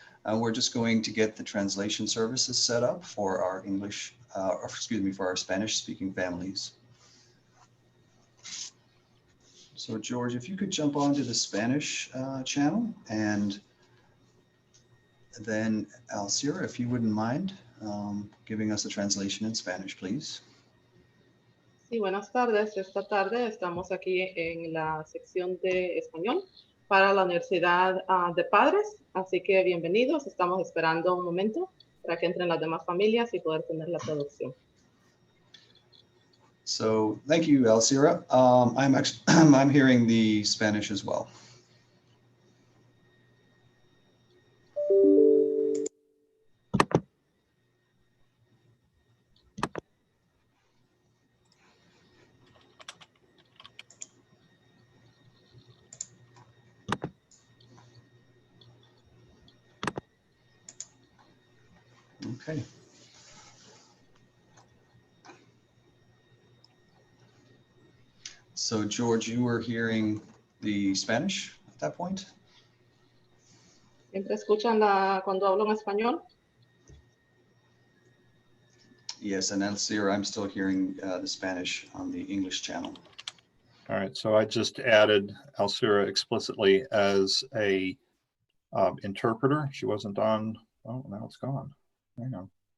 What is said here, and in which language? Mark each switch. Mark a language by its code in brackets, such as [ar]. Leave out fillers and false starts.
[en] We're just going to get the translation services set up for our English, for our Spanish-speaking families. So George, if you could jump onto the Spanish channel, and then Alcira, if you wouldn't mind giving us a translation in Spanish, please. [es] Sí, buenas tardes. Esta tarde estamos aquí en la sección de español para la Universidad de Padres, así que bienvenidos. Estamos esperando un momento para que entren las demás familias y poder tener la traducción. [en] So thank you, Alcira. I'm hearing the Spanish as well. Okay. So George, you were hearing the Spanish at that point? [es] ¿Siempre escuchan cuando hablo en español? [en] Yes, and Alcira, I'm still hearing the Spanish on the English channel. All right, so I just added Alcira explicitly as a interpreter. She wasn't on. Oh, now it's gone. Hang on.